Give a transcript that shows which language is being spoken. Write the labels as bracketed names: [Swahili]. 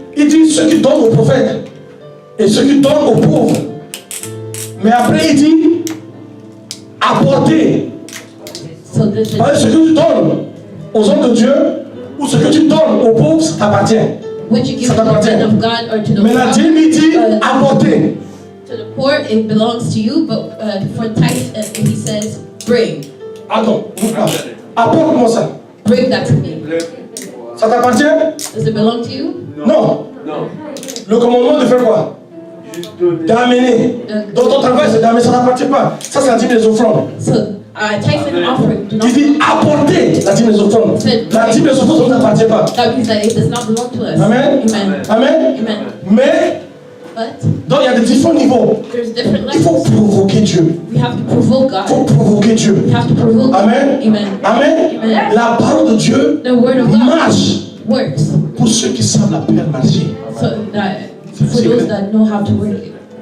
[French] Il dit ceux qui donnent aux prophètes et ceux qui donnent aux pauvres. Mais après il dit apporter. [English] So this [French] Parce que ce que tu donnes aux hommes de Dieu ou ce que tu donnes aux pauvres, ça t'appartient. [English] what you give [French] Ça [English] to the [French] t'appartient. [English] man of God or to the [French] Mais la Bible dit apporter. [English] to the poor, it belongs to you. But for tithe, he says, bring [French] Attends, apporte-moi ça. [English] that to me. [French] Ça t'appartient? [English] Does it belong to you? [French] Non. Le commandement de faire quoi? D'amener. Dans ton travail, c'est d'amener, ça t'appartient pas. Ça, c'est la dîme des offrandes. [English] So tithe and offering do not. [French] Il dit apporter la dîme des offrandes. La dîme des offrandes, ça ne t'appartient pas. [English] That means that it does not belong to us. [French] Amen. [English] Amen. [French] Amen. [English] Amen. [French] Mais, [English] But [French] donc il y a des différents niveaux. [English] there's different [French] Il faut [English] levels. [French] provoquer Dieu. [English] We have to provoke [French] Il faut [English] God. [French] provoquer Dieu. [English] We have to provoke God. [French] Amen. [English] Amen. [French] Amen. [English] Amen. [French] La parole de Dieu [English] The word of God [French] marche [English] works. [French] pour ceux qui savent la faire marcher. [English] So that for those that know how to work it.